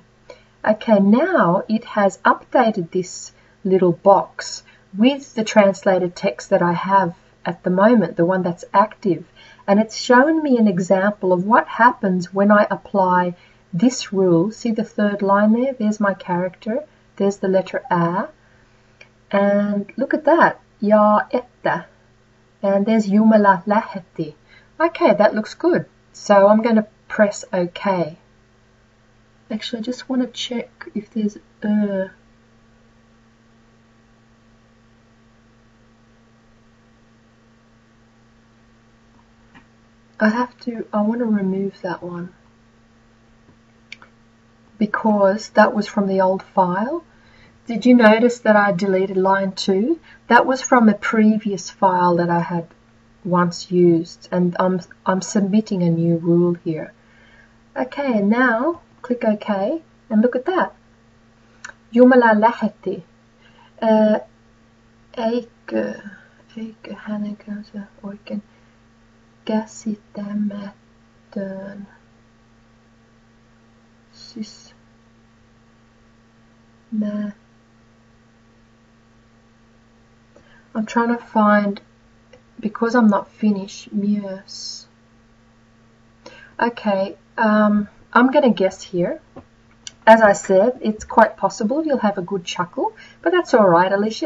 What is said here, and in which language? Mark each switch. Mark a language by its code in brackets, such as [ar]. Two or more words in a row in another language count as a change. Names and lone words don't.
[en] Okay, now it has updated this little box with the translated text that I have at the moment, the one that's active. And it's shown me an example of what happens when I apply this rule. See the third line there? There's my character. There's the letter ä. And look at that. [fi] Ja että. [en] And there's [fi] Jumala lähetti. [en] Okay, that looks good. So I'm going to press OK. Actually, I just want to check if there's I want to remove that one because that was from the old file. Did you notice that I deleted line 2? That was from a previous file that I had once used, and I'm submitting a new rule here. Okay, now click OK, and look at that. [fi] Jumala lähetti. Eikö hänen kanssa oikein käsittämätön. [en] Siis I'm trying to find, because I'm not Finnish, myös. Okay, I'm going to guess here. As I said, it's quite possible you'll have a good chuckle, but that's all right, Alicia.